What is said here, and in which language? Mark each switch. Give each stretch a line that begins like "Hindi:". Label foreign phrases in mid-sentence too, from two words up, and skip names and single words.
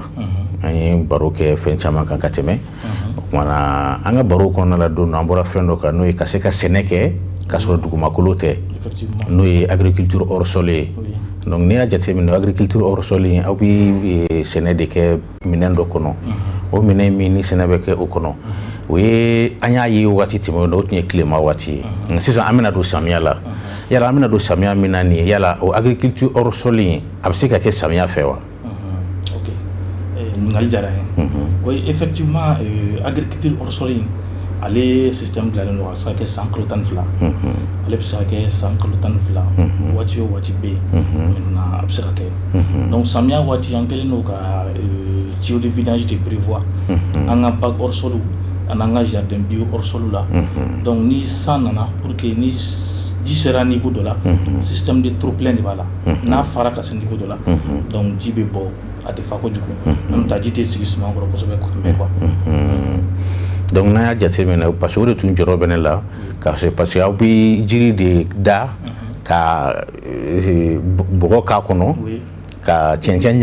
Bambara: an ye baro kɛ fɛn caman kan ka tɛmɛ o kumana an ka baro kɔnɔna la don an bɔra fɛn dɔ kan n'o ye ka se ka sɛnɛ kɛ k'a sɔrɔ dugumakolo tɛ n'o ye
French: agriculture hors sol
Bambara: ye donc n'i y'a jateminɛ
French: agriculture hors sol
Bambara: in aw bɛ sɛnɛ de kɛ minɛn dɔ kɔnɔ o minɛn min ni sɛnɛ bɛ kɛ o kɔnɔ o ye an y'a ye waati tɛmɛ o tun ye tilema waati ye nka sisan an bɛna don samiya la yala an bɛna don samiya min na nin ye yala o
French: agriculture hors sol
Bambara: in a bɛ se ka kɛ samiya fɛ wa ɲininkali diyara n ye
French: oui effectivement agriculture hors sol
Bambara: in ale système dilannen don a bɛ se ka kɛ san kalo 12 ale bɛ se ka kɛ san kalo 12 waati o waati bɛ yen maintenant a bɛ se ka kɛ donc samiya waati an kɛlen don ka
French: tuyau de vidange de prévoir
Bambara: an ka
French: bac hors sol
Bambara: ani an ka
French: jardin bio hors sol
Bambara: la donc ni san nana
French: pour que
Bambara: ni ji sera niveau dɔ la
French: système de trop plein
Bambara: de b'a la n'a fara ka se niveau dɔ la donc ji bɛ bɔ a tɛ fa kojugu
French: même temps
Bambara: ji tɛ sigi suman kɔrɔ kosɛbɛ quoi donc n'a y'a jateminɛ
French: parce que
Bambara: o de tun jɔrɔ bɛ ne la
French: parce que
Bambara: aw bɛ jiri de da ka bɔgɔ k'a kɔnɔ ka cɛncɛn